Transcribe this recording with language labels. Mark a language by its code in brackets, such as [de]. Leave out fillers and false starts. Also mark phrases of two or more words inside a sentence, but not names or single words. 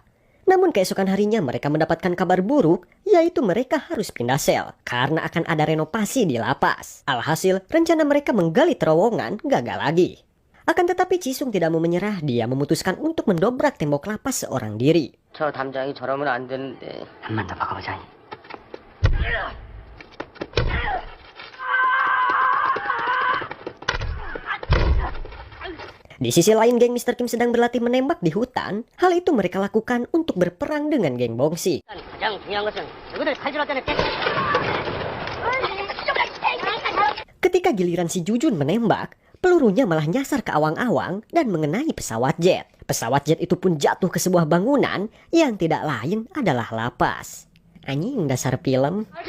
[id] Namun keesokan harinya mereka mendapatkan kabar buruk, yaitu mereka harus pindah sel karena akan ada renovasi di lapas. Alhasil rencana mereka menggali terowongan gagal lagi. Akan tetapi Jisung tidak mau menyerah, dia memutuskan untuk mendobrak tembok lapas seorang diri. [ko] 저 담장이 저러면 안 되는데. 한 번 더 박아보자. [id] Di sisi lain, geng Mr. Kim sedang berlatih menembak di hutan. Hal itu mereka lakukan untuk berperang dengan geng Bongsik. [ko] 가장 중요한 것은 누구들 칼질할 때는 [id] Ketika giliran si Jujun menembak, pelurunya malah nyasar ke awang-awang dan mengenai pesawat jet. Pesawat jet itu pun jatuh ke sebuah bangunan yang tidak lain adalah lapas. Anjing, dasar film.